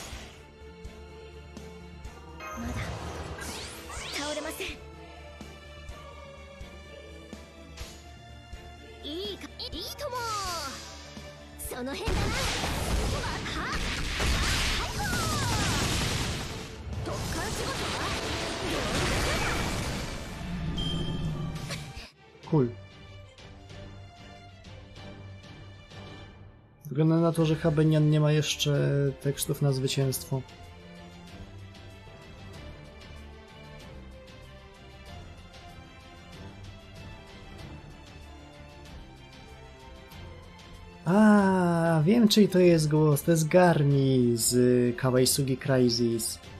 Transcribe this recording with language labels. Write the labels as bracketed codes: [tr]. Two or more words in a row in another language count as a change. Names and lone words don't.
[ja] まだ倒れません。いいか、いいとも。その辺だな。はっ。はいほー。特艦仕事は Cool. [pl] Wygląda na to, że Habenian nie ma jeszcze tekstów na zwycięstwo. A, wiem czyj to jest głos. To jest Garni z Kawaisugi Crisis.